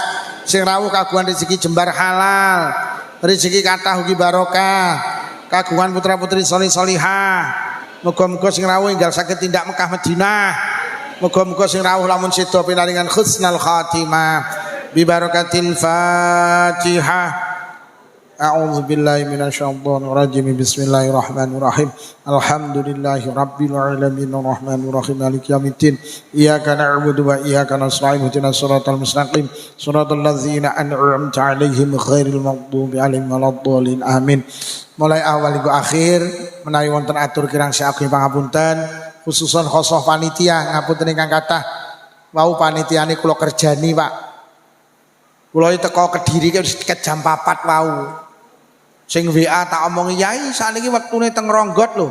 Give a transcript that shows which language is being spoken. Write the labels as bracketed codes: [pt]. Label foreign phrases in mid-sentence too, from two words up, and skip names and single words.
[jv] Sing rawuh kagungan rezeki jembar halal, rezeki kathah ugi barokah, kagungan putra-putri solih-solihah. Muga-muga sing rawuh enggal saged tindak Mekah Madinah. Muga-muga sing rawuh lamun sedo pinaringan [ar] حسن الخاتمة ببركة الفاتحة. أعوذ بالله من الشيطان الرجيم. بسم الله الرحمن الرحيم. الحمد لله رب العالمين الرحمن الرحيم مالك يوم الدين. إياك نعبد وإياك نستعين اهدنا الصراط المستقيم صراط الذين أنعمت عليهم غير المغضوب عليهم ولا الضالين. Amin. [id] Mulai awal hingga akhir [jv] menawi wonten atur kirang saking pangapunten [ar] خصوصا خاصة [jv] panitia ngapunten ingkang kathah wau panitiane kula kerjani Pak. Kula teko Kediri wis jam 4 wau. Sing WA tak omongi, "Yai, sakniki wektune teng Ronggot lho."